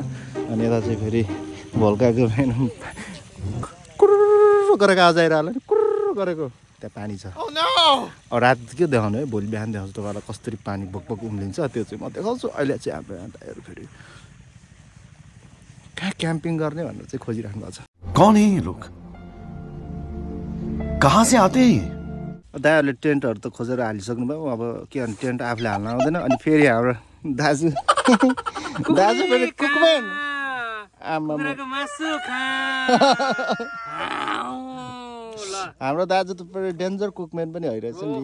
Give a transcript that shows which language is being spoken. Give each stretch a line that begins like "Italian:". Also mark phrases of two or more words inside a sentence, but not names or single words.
Nepali: अनि यता चाहिँ फेरि भोलकाको कुर्र गरेको आवाज आइरहला नि, कुर्र गरेको त्यहाँ पानी छ। अब राति के देखाउनु है, भोलि बिहान देखाउँछु तपाईँलाई कसरी पानी बोकबोक उम्लिन्छ त्यो चाहिँ म देखाउँछु। अहिले चाहिँ हाम्रो यहाँ दाइहरू फेरि कहाँ क्याम्पिङ गर्ने भनेर चाहिँ खोजिराख्नु भएको छ।
Hindi: कौन है ये लोग, कहाँ से आते हैं?
Nepali: दाइहरूले टेन्टहरू त खोजेर हालिसक्नु भयो। अब के भने टेन्ट आफूले हाल्न आउँदैन। अनि फेरि हाम्रो दाजु फेरि कुकम्यान हाम्रो दाजु त पुरै डेन्जर कुकम्यान पनि भइरहेछ नि।